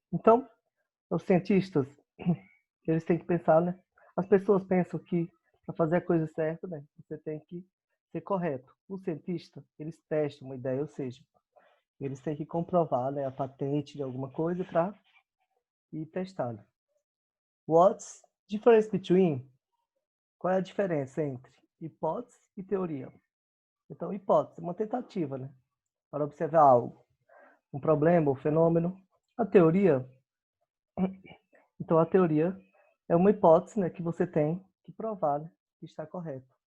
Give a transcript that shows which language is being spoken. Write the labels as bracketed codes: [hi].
[pt] Então, os cientistas, eles têm que pensar, né? As pessoas pensam que para fazer a coisa certa, né, você tem que ser correto. O cientista, eles testam uma ideia, ou seja, eles têm que comprovar, né, a patente de alguma coisa para ir testar. [en] What's difference between? [pt] Qual é a diferença entre hipótese e teoria? Então, hipótese, uma tentativa, né, para observar algo. um problema, um fenômeno. A teoria, então a teoria é uma hipótese, né, que você tem que provar, né, que está correto.